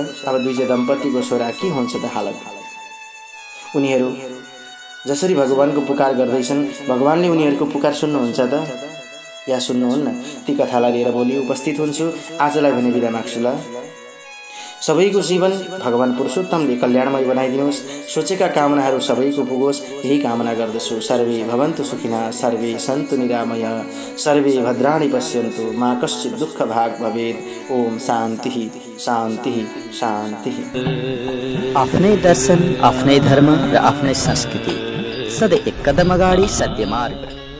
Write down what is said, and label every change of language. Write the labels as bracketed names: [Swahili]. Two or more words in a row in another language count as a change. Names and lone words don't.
[Nepali] अब द्विज दम्पतिको छोरा के हुन्छ त हालत? उनीहरू जसरी भगवानको पुकार गर्दैछन्, भगवानले उनीहरूको पुकार सुन्नुहुन्छ त या सुन्नुहुन्न? ती कथालाई लिएर भोलि उपस्थित हुन्छु। आजलाई भने बिदा माग्छु ल। सबैको जीवन भगवान पुरुषोत्तमले कल्याणमय बनाइदिनुहोस्, सोचेका कामनाहरू सबैको पुगोस्, यही कामना गर्दछु। [Sanskrit] सर्वे भवन्तु सुखिनः, सर्वे सन्तु निरामयः, सर्वे भद्राणि पश्यन्तु, मा कश्चित् दुःख भाग भवेत्। ओम शान्ति शान्ति शान्ति। [Nepali] आफ्नै दर्शन, आफ्नै धर्म र आफ्नै संस्कृति, सधैँ एक कदम अगाडि सत्य मार्ग।